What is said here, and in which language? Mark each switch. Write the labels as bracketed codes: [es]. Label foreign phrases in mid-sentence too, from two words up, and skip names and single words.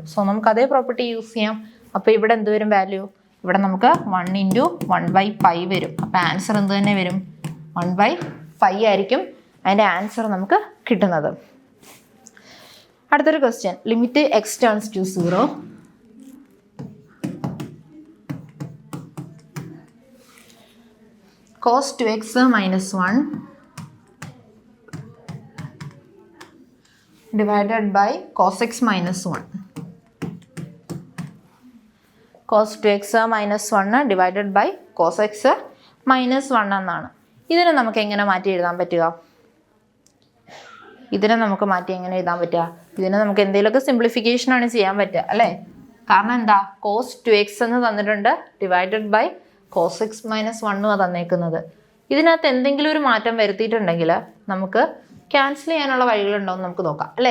[ml] സോ നമുക്ക് അതേ [en] property use [ml] ചെയ്യാം. അപ്പോൾ ഇവിടെ എന്ത് വരും വാല്യൂ? ഇവിടെ നമുക്ക് 1 × 1/π വരും. അപ്പോൾ ആൻസർ എന്ത് തന്നെ വരും? 1/π ആയിരിക്കും അതിൻ്റെ ആൻസർ നമുക്ക് കിട്ടുന്നത്. [en] അടുത്തൊരു ക്വസ്റ്റ്യൻ, limit x turns to 0 cos 2x minus 1 divided by cos x minus 1. cos 2x minus 1 divided by cos x minus 1 എന്നാണ്. [ml] ഇതിനെ നമുക്ക് എങ്ങനെ മാറ്റി എഴുതാൻ പറ്റുക? ഇതിനെ നമുക്ക് മാറ്റി എങ്ങനെ എഴുതാൻ പറ്റുക? ഇതിനെ നമുക്ക് എന്തെങ്കിലുമൊക്കെ സിംപ്ലിഫിക്കേഷൻ ആണ് ചെയ്യാൻ പറ്റുക അല്ലേ? കാരണം എന്താ, [en] cos 2x [ml] എന്ന് തന്നിട്ടുണ്ട് [en] divided by cos x minus 1 [ml] തന്നേക്കുന്നത്. ഇതിനകത്ത് എന്തെങ്കിലും ഒരു മാറ്റം വരുത്തിയിട്ടുണ്ടെങ്കിൽ നമുക്ക് ക്യാൻസൽ ചെയ്യാനുള്ള വഴികളുണ്ടോ എന്ന് നമുക്ക് നോക്കാം അല്ലേ?